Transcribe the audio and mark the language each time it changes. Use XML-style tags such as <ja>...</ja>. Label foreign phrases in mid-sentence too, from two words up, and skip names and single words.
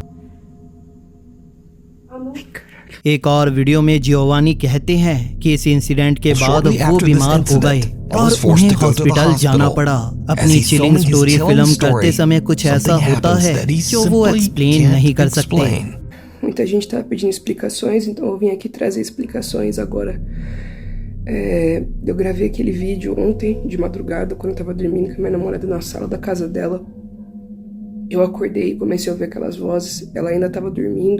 <hi>एक और वीडियो में जियोवानी कहते हैं कि इस इंसिडेंट के बाद वो बीमार हो गए और उन्हें हॉस्पिटल जाना पड़ा। अपनी</hi> <en>chilling story</en> <hi>फिल्म करते समय कुछ ऐसा होता है जो वो एक्सप्लेन नहीं कर सकते।</hi> <pt>Muita gente estava pedindo explicações, então eu vim aqui trazer explicações agora. Eu gravei aquele vídeo ontem, de madrugada, quando eu estava dormindo com a minha namorada na sala da casa dela. Eu acordei e comecei a ouvir aquelas vozes, ela ainda estava dormindo.</pt>